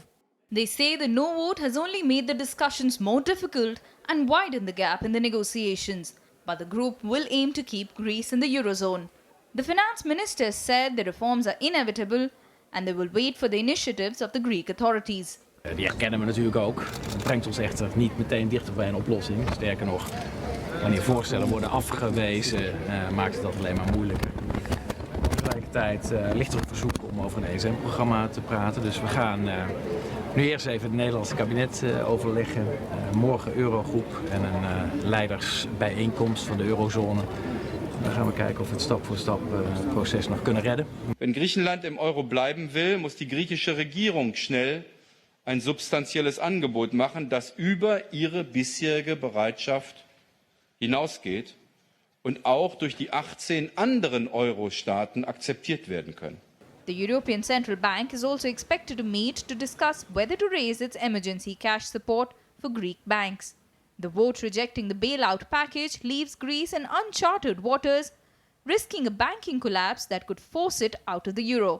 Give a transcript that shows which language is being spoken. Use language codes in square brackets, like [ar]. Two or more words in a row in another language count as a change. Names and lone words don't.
[en] They say the no vote has only made the discussions more difficult and widened the gap in the negotiations, but the group will aim to keep Greece in the Eurozone. The finance minister said the reforms are inevitable and they will wait for the initiatives of the Greek authorities. [nl] Die herkennen we natuurlijk ook. Het brengt ons echter niet meteen dichter bij een oplossing. Sterker nog, wanneer voorstellen worden afgewezen, maakt het dat alleen maar moeilijker. Tegelijkertijd ligt er een verzoek om over een ESM-programma te praten. Dus we gaan nu eerst even het Nederlandse kabinet overleggen. Morgen Eurogroep en een leidersbijeenkomst van de eurozone. Dan gaan we kijken of we het stap voor stap proces nog kunnen redden. [de] Wenn Griechenland im Euro bleiben will, muss die griechische Regierung schnell ein substanzielles Angebot machen, das über ihre bisherige Bereitschaft hinausgeht und auch durch die 18 anderen Euro-Staaten akzeptiert werden können. [en] The European Central Bank is also expected to meet to discuss whether to raise its emergency cash support for Greek banks. The vote rejecting the bailout package leaves Greece in uncharted waters, risking a banking collapse that could force it out of the euro.